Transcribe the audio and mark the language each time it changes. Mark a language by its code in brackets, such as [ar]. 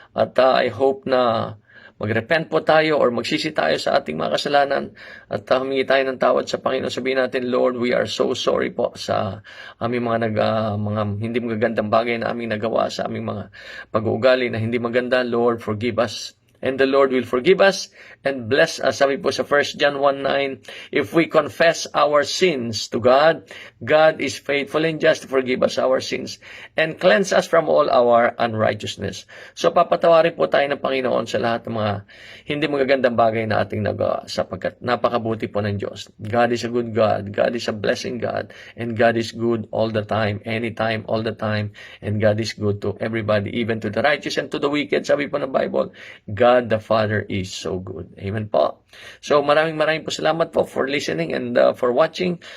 [tl] At I hope na mag-repent po tayo or magsisi tayo sa ating mga kasalanan at humingi tayo ng tawad sa Panginoon. Sabihin natin, Lord, [en] we are so sorry [tl] po sa aming mga hindi magagandang bagay na aming nagawa, sa aming mga pag-uugali na hindi maganda. [en] Lord, forgive us. And the Lord will forgive us and bless us. [tl] Sabi po sa [en] 1 John 1:9, if we confess our sins to God, God is faithful and just to forgive us our sins and cleanse us from all our unrighteousness. [tl] So papatawarin po tayo ng Panginoon sa lahat ng mga hindi magagandang bagay na ating nagawa sapagkat napakabuti po ng Diyos. [en] God is a good God. God is a blessing God. And God is good all the time, anytime, all the time. And God is good to everybody, even to the righteous and to the wicked. [tl] Sabi po ng Bible, [en] God the Father is so good. Amen po. [tl] So maraming po salamat po [en] for listening and for watching.